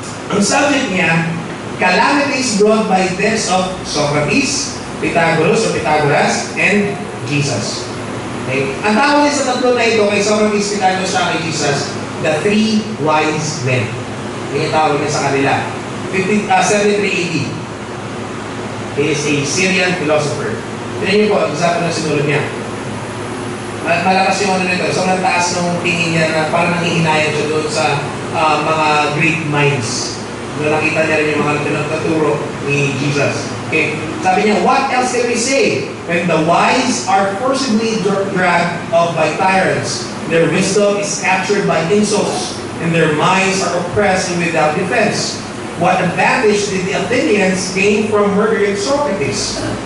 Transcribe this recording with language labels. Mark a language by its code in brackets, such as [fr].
[tl] Ang subject niya, [en] calamities brought by deaths of Socrates, Pythagoras, and Jesus. [tl] Okay? Ang tawag niya sa tatlo na ito, kay Socrates, Pythagoras, at kay Jesus, [en] the 3 wise men. [tl] Yung tawag niya sa kanila. [en] 73 AD. He is a Syrian philosopher. [tl] Tignan niyo po, usapan na sinulog niya. Malakas yung ano nito. Sobrang taas nung tingin niya na parang nanghihinayan siya doon sa mga great minds. Doon nakita niya rin yung mga pinagtaturo ni Jesus. Okay? Sabi niya, [en] what else can we say? When the wise are forcibly dragged off by tyrants, their wisdom is captured by insults, and their minds are oppressed and without defense. What advantage did the Athenians gain from murdering Socrates?